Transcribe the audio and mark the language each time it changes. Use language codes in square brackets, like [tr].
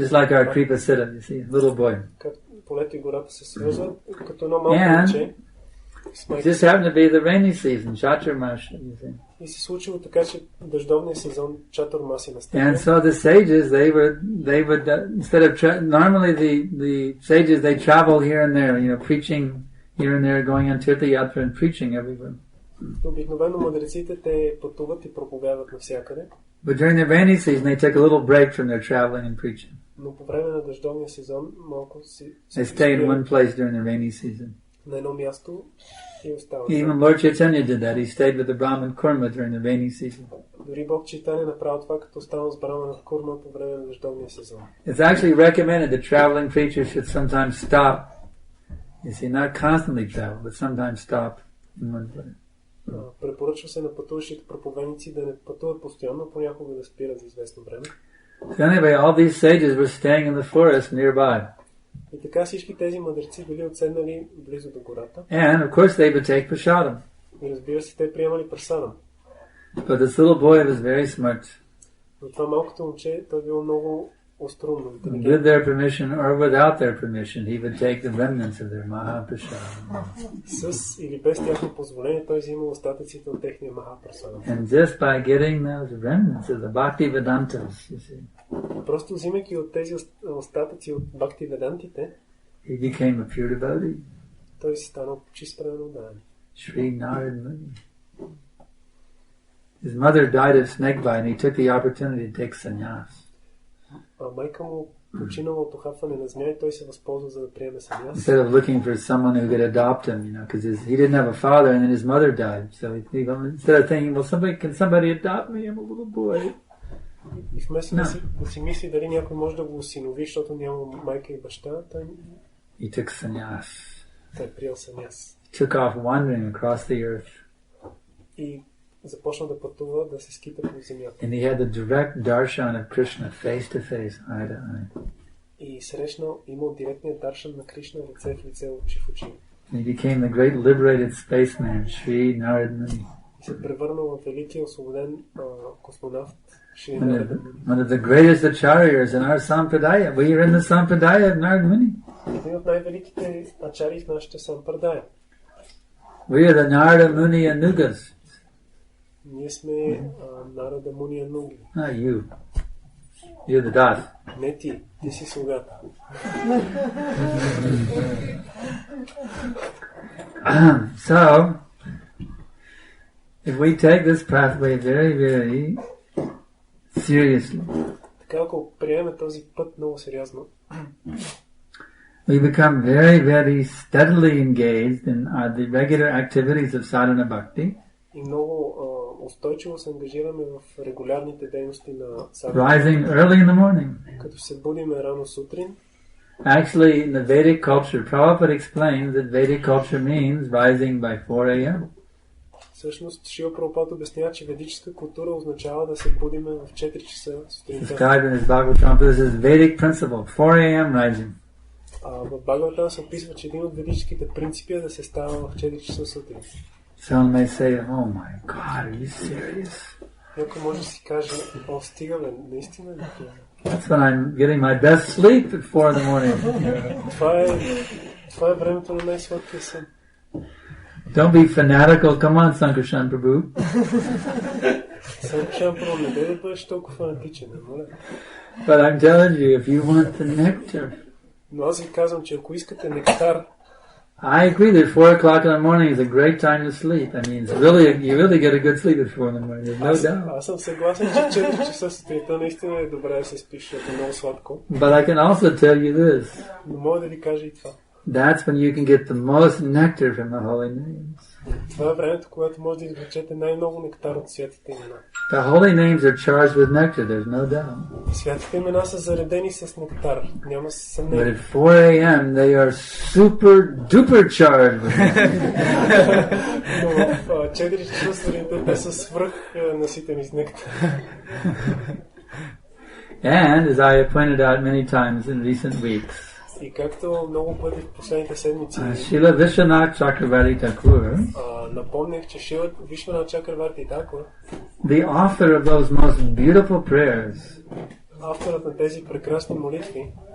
[en] Just like our Kripa Siddha, you see, little boy. [bg] Полето и гората се свързват, като едно малко момче. [en] It just happened to be the rainy season, Chaturmasha, you see. [bg] И се случило така, че дъждовния сезон Чатурмаси настъпва. [en] And so the sages, they would instead of normally the sages they travel here and there, preaching here and there, going on Tirtha Yatra and preaching everywhere. [bg] Обикновено мъдреците те пътуват и проповядват навсякъде. [en] But during the rainy season, they took a little break from their traveling and preaching. [bg] Но по време на дъждовния сезон малко си... [en] They stayed in one place during the rainy season. [bg] На едно място и остават. [en] Even Lord Chaitanya did that. He stayed with the Brahman Kurma during the rainy season. [bg] Дори Бог Чайтаня направи това, като останал с Брамана Курма по време на дъждовния сезон. [en] It's actually recommended that traveling preachers should sometimes stop. You see, not constantly travel, but sometimes stop in one place. [bg] Препоръчва се на пътуващите проповедници да не пътуват постоянно, понякога да спират за известно време. [en] So anyway, all these sages were staying in the forest nearby. [bg] И така всички тези мъдреци били отседнали близо до гората. [en] And of course they would take prasadam. [bg] И разбира се, те приемали прасадам. [en] But this little boy was very smart. [bg] Но това малкото момче, той било много острумно. [en] With their permission or without their permission, he would take the remnants of their Mahaprasadam. [bg] С или без тяхно позволение, той взимал остатъците от техния Махапрасадам. [en] And just by getting those remnants of the Bhakti Vedantas, you see, [bg] просто взимайки от тези остатъци от Бхакти Ведантите, [en] he became a pure devotee. [bg] Той си станал чист преданодаян. [en] Shri Narad Muni. His mother died of snake bite and he took the opportunity to take sannyas. [bg] Майка му починала от ухапване на змия и той се възползва за да приеме саньяс. [en] Instead of looking for someone who could adopt him, because he didn't have a father and then his mother died. So instead of thinking, well, can somebody adopt me? I'm a little boy. [bg] И вместо да си мисли дали някой може да го осинови, защото няма майка и баща, [en] he took sannyas. [bg] Той приел саньяс. [en] He took off wandering across the earth. [bg] И започна да пътува, да се скита по земята. [en] And he had the direct darshan of Krishna face to face, eye to eye. [bg] И срещнал, имал директния даршан на Кришна лице в лице, очи в очи. [en] And he became the great liberated spaceman, Sri Narad Muni. [bg] И се превърнал в великия освободен космонавт. [en] One of the greatest acharyas in our sampradaya. We are in the sampradaya of Narad Muni. [bg] Един от най-великите ачари в нашата сампрадая. [en] We are the Narada Muni Anugas. [bg] Ние сме Нарада Муни Ануги. [en] Not you. You're the Das. [bg] Не ти си слугата. [en] So, if we take this pathway very, very seriously, [bg] така ако приемем този път много сериозно, [en] we become very, very steadily engaged in the regular activities of sadhana bhakti. [bg] И много устойчиво се ангажираме в регулярните дейности на садхана. [en] Rising early in the morning. [bg] Като се будиме рано сутрин. [en] Actually, in the Vedic culture, Prabhupada explains that Vedic culture means rising by 4 a.m. [bg] Всъщност, Шрила Прабхупад обяснява, че ведическа култура означава да се будиме в 4 часа сутринта. [en] Described in his Bhagavatam, this is Vedic principle, 4 a.m. rising. [bg] В Бхагаватам се описва, че един от ведическите принципи е да се става в 4 часа сутрин. [en] Someone may say, oh my God, are you serious? [bg] Някой може да си каже, о, стига бе, наистина ли това? [en] That's when I'm getting my best sleep at 4 in the morning. [bg] Това е времето на най-сладкия сън. [en] Don't be fanatical. Come on, Sankarshan Prabhu. [bg] Санкаршан Прабhu, не да бъдеш толкова фанатичен, моля. [en] But I'm telling you, if you want the nectar. [bg] Но аз ви казвам, че ако искате нектар, [en] I agree that 4 o'clock in the morning is a great time to sleep. I mean, you really get a good sleep at 4 in the morning. There's no doubt. [bg] Аз съм съгласен, че 4 часа сутринта наистина е добре да се спиш, защото е много сладко. [en] But I can also tell you this. [bg] Но мога да ви кажа и това. [en] That's when you can get the most nectar from the holy names. [bg] Това е времето, когато може да извлечете най-много нектар от святите имена. [en] The holy names are charged with nectar, there's no doubt. [bg] Святите имена са заредени с нектар, няма съмнение. [en] But at 4 a.m. they are super duper charged with nectar. [bg] Но в 4 часа сутринта те са свръх наситени с нектар. [en] And as I have pointed out many times in recent weeks, [bg] и както много пъти в последните седмици [en] Srila Vishwanath Chakravarti Thakur, [bg] напомнях, че Шрила Вишванат Чакраварти Такур, [en] the author of those most beautiful prayers, [bg] авторът на тези прекрасни молитви,